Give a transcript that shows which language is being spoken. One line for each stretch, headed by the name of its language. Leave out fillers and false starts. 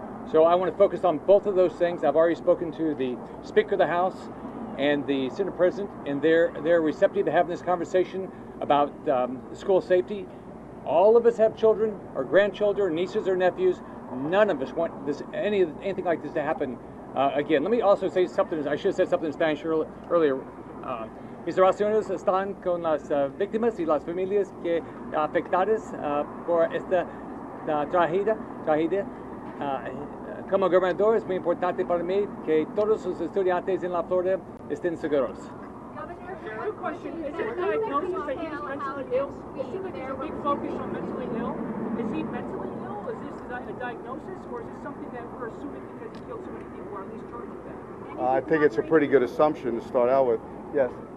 English: So I want to focus on both of those things. I've already spoken to the Speaker of the House and the Senate President, and they're receptive to having this conversation about school safety. All of us have children, or grandchildren, nieces or nephews. None of us want anything like this to happen again. Let me also say something. I should have said something in Spanish earlier.
Spanish: Mis oraciones están con las víctimas y las familias que afectadas por esta tragedia. Como gobernador es muy importante para mí que todos los estudiantes en la Florida estén seguros.
English: Quick question. Is it a diagnosis that he was mentally ill? It seems like there's a big focus on mentally ill. Is he mentally ill? Is this a diagnosis, or is this something that we're assuming because he killed so many people, or at least charged with that? I think it's a pretty good assumption to start out with. Yes.